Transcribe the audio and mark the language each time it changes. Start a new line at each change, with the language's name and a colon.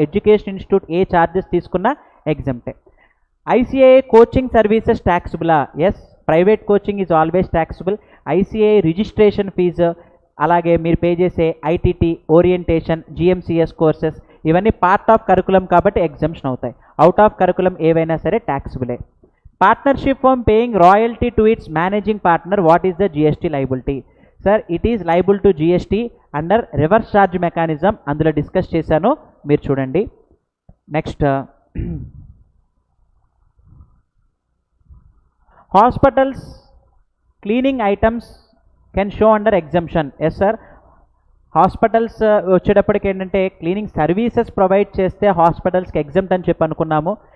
Telugu: Education institute ఏ charges తీసుకున్నా ఎగ్జామ్టే. ఐసిఐఏ coaching services ట్యాక్సబులా?
English: Yes, private coaching is always taxable.
Telugu: ఐసిఐఏ registration fee, అలాగే మీరు pay చేసే ITT, orientation, జిఎంసిఎస్ courses ఇవన్నీ part of curriculum కాబట్టి exemption అవుతాయి. అవుట్ ఆఫ్ కరికులం ఏవైనా సరే ట్యాక్సబులే.
English: Partnership firm paying royalty to its managing partner, what is the GST liability? Sir, it is liable to GST under reverse charge mechanism.
Telugu: అందులో discuss చేశాను, మీరు చూడండి.
English: Next hospitals cleaning items can show under exemption.
Telugu: Yes sir, hospitals వచ్చేటప్పటికి ఏంటంటే cleaning services provide చేస్తే హాస్పిటల్స్కి ఎగ్జంప్ట్ అని చెప్పి అనుకున్నాము.